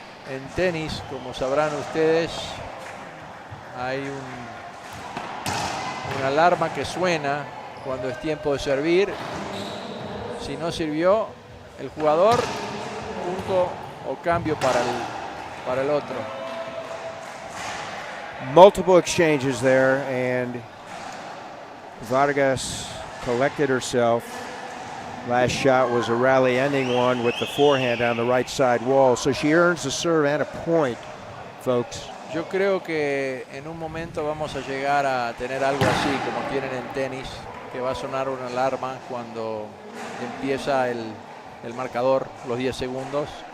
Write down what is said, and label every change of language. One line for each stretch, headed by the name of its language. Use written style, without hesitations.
Spanish: En tenis, como sabrán ustedes, hay una alarma que suena cuando es tiempo de servir. Si no sirvió el jugador, punto o cambio para el otro.
English: Multiple exchanges there, and Vargas collected herself. Last shot was a rally-ending one with the forehand on the right side wall, so she earns a serve and a point, folks.
Spanish: Yo creo que en un momento vamos a llegar a tener algo así como tienen en tenis, que va a sonar una alarma cuando empieza el marcador, los 10 segundos.